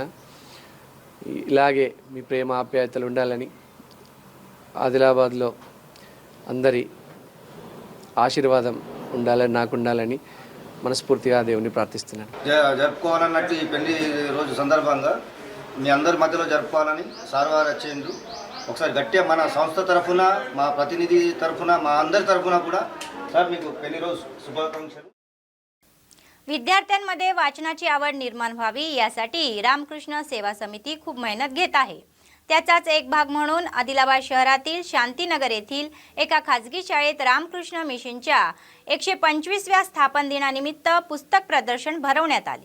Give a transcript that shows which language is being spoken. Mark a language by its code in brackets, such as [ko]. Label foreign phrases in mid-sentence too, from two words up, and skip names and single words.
[te] ఇలాగే మీ ప్రేమ ఆప్యాయతలు ఉండాలని, ఆదిలాబాద్లో అందరి ఆశీర్వాదం ఉండాలని, నాకు ఉండాలని మనస్ఫూర్తిగా దేవుని ప్రార్థిస్తున్నాను. జరుపుకోవాలన్నట్టు ఈ పెళ్లి రోజు సందర్భంగా మీ అందరి మధ్యలో జరుపుకోవాలని సార్ వారు వచ్చిండ్రు. ఒకసారి గట్టిగా మన సంస్థ తరఫున, మా ప్రతినిధి తరఫున, మా అందరి తరఫున కూడా సార్ మీకు పెళ్లి రోజు శుభాకాంక్షలు. [mr] विद्यार्थ्यांमध्ये वाचनाची आवड निर्माण व्हावी यासाठी रामकृष्ण सेवा समिती खूप मेहनत घेत आहे. त्याचाच एक भाग म्हणून आदिलाबाद शहरातील शांतीनगर येथील एका खाजगी शाळेत रामकृष्ण मिशनच्या 125व्या स्थापन दिनानिमित्त पुस्तक प्रदर्शन भरवण्यात आले.